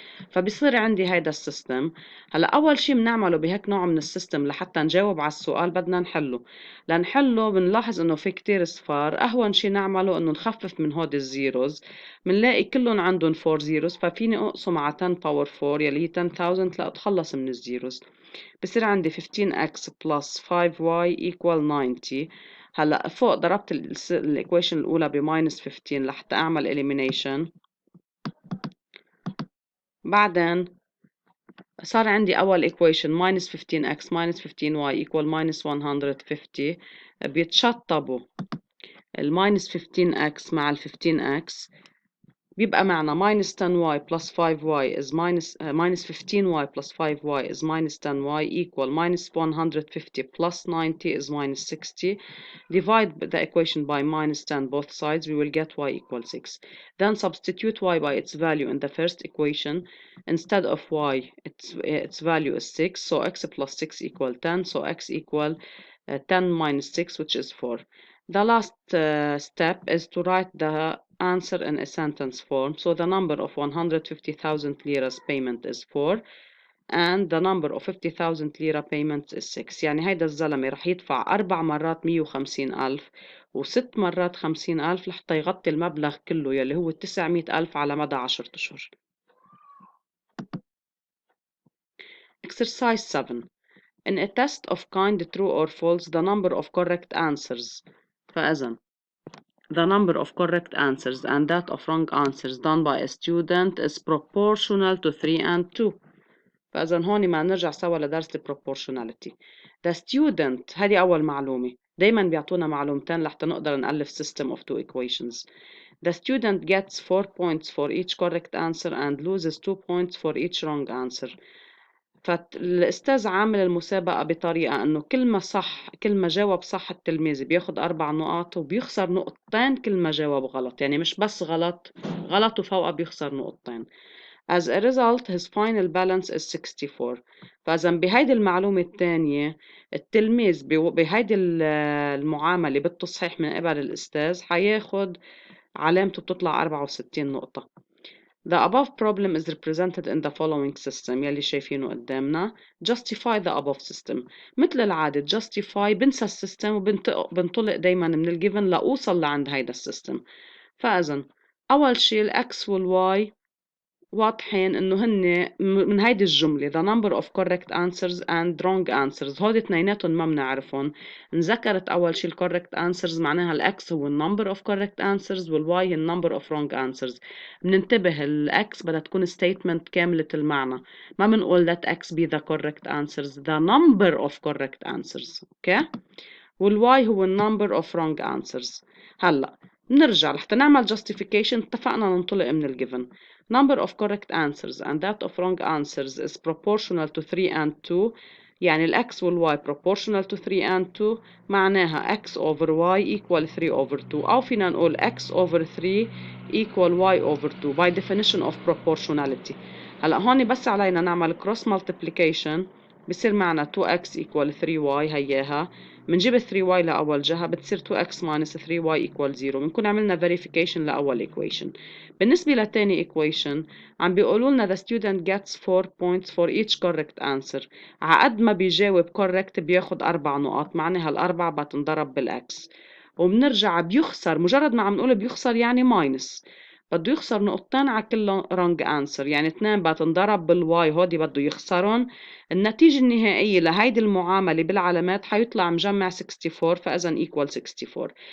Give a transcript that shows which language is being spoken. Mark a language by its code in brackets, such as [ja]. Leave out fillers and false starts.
[ar] فبصير عندي هيدا السيستم. هلا أول شي بنعمله بهيك نوع من السيستم لحتى نجاوب على السؤال بدنا نحله. لنحله بنلاحظ إنه في كتير صفار. أهون شي نعمله إنه نخفف من هود الزيروز، بنلاقي كلهم عندهم 4 زيروز، ففيني أقسم على 10 باور 4 يلي هي 10,000 لأتخلص من الزيروز. بصير عندي [en] 15x plus 5y equal 90. [ar] هلا فوق ضربت الإيكويشن الأولى بماينس 15 لحتى أعمل elimination. بعدين صار عندي أول [en] equation minus 15x minus 15y equal minus 150. [ar] بيتشطبوا ال [en] minus 15x مع ال 15x، [ar] بيبقى معنا [en] minus 10y plus 5y is minus 15y plus 5y is minus 10y equal minus 150 plus 90 is minus 60. Divide the equation by minus 10 both sides, we will get y equal 6. Then substitute y by its value in the first equation. Instead of y, its value is 6, so x plus 6 equal 10, so x equal 10 minus 6, which is 4. The last step is to write the answer in a sentence form. So the number of 150,000 liras payment is 4. and the number of 50,000 lira payments is 6. [ar] يعني هيدا الزلمة رح يدفع 4 مرات 150,000 و6 مرات 50,000 لحتى يغطي المبلغ كله يلي هو 900,000 على مدى 10 أشهر. [en] Exercise 7. In a test of kind true or false, the number of correct answers. [ar] فإذن [en] the number of correct answers and that of wrong answers done by a student is proportional to 3 and 2. [ar] فإذا هون ما نرجع سوا لدرس ال proportionality. [en] The student [ar] هذه أول معلومة. دايما بيعطونا معلومتين لحتى نقدر نألف system of two equations. [en] The student gets 4 points for each correct answer and loses 2 points for each wrong answer. [ar] فالأستاذ عامل المسابقة بطريقة إنه كل ما جاوب صح التلميذ بياخد 4 نقاط وبيخسر نقطتين كل ما جاوب غلط، يعني مش بس غلط وفوقها بيخسر نقطتين. [en] As a result, his final balance is 64. [ar] فإذا بهيدي المعلومة الثانية التلميذ بهيدي المعاملة بالتصحيح من قبل الأستاذ حياخد علامته بتطلع 64 نقطة. [en] The above problem is represented in the following system [ar] يلي شايفينه قدامنا. [en] Justify the above system. [ar] مثل العادة justify بنسى السيستم وبنطلق دايما من الجيفن لأوصل لعند هيدا السيستم. فإذا أول شيء الأكس والواي واضحين إنه هن من هيدي الجملة [en] the number of correct answers and wrong answers [ar] هودي اثنيناتهم ما بنعرفهم. انذكرت أول شيء [en] correct answers معناها الأكس هو number of correct answers والواي هي number of wrong answers. [ar] بننتبه الأكس بدها تكون [en] statement [ar] كاملة المعنى، ما بنقول [en] let x be the correct answers the number of correct answers. okay. والواي هو number of wrong answers. [ar] هلا نرجع لحتى نعمل justification اتفقنا ننطلق من الجيفن. [en] Number of correct answers and that of wrong answers is proportional to 3 and 2. يعني ال x وال y proportional to 3 and 2 معناها x over y equal 3 over 2 [ar] أو فينا نقول [en] x over 3 equal y over 2 by definition of proportionality. [ar] هلا هون بس علينا نعمل cross multiplication بصير معنا 2x equal 3y هياها بنجيب 3y لأول جهة بتصير 2x minus 3y equal 0. بنكون عملنا verification لأول equation. [en] بالنسبة لتاني equation [ar] عم بيقولوا لنا [en] the student gets 4 points for each correct answer. [ar] عقد ما بيجاوب correct بياخد 4 نقاط معناها الأربعة بتنضرب بالx. وبنرجع بيخسر مجرد ما عم نقول بيخسر يعني minus بده يخسر نقطتين على كل wrong answer يعني 2 بتنضرب بالواي هودي بده يخسرهم. النتيجة النهائية لهيدي المعاملة بالعلامات حيطلع مجمع 64 فإذا equal 64.